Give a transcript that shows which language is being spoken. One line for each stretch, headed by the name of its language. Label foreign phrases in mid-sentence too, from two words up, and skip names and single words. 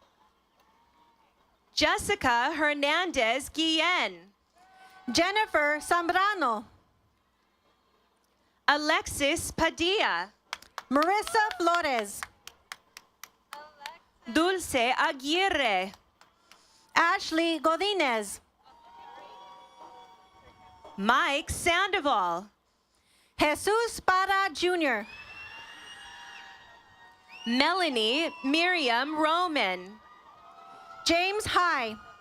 English: Jessica Hernandez Guillen. Jennifer Zambrano. Alexis Padilla. Marissa Flores. Dulce Aguirre. Ashley Godinez. Mike Sandoval. Jesus Para Jr. Melanie Miriam Roman. James High.